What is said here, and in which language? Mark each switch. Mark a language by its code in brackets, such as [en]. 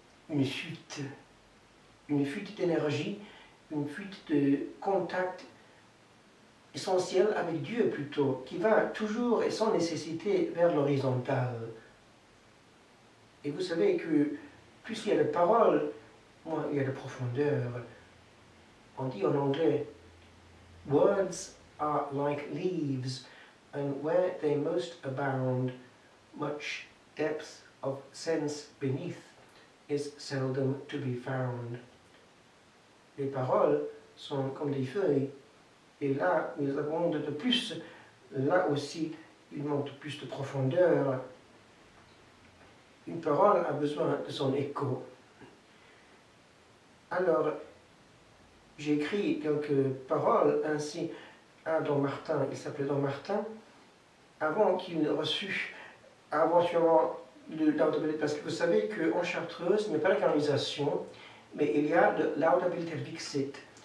[fr] Une fuite d'énergie, une fuite de contact essentiel avec Dieu plutôt, qui va toujours et sans nécessité vers l'horizontal. Et vous savez que plus il y a de paroles, moins il y a de profondeur. On dit en anglais, [en] words are like leaves, and where they most abound, much depth of sense beneath is seldom to be found. [fr] Les paroles sont comme des feuilles, et là où ils abondent de plus, là aussi il manque de plus de profondeur. Une parole a besoin de son écho. Alors, j'ai écrit quelques paroles ainsi à Don Martin, il s'appelait Don Martin, avant qu'il reçût éventuellement l'Audabilité, parce que vous savez qu'en Chartreuse, il n'y a pas la canonisation, mais il y a l'Audabilité Vixit.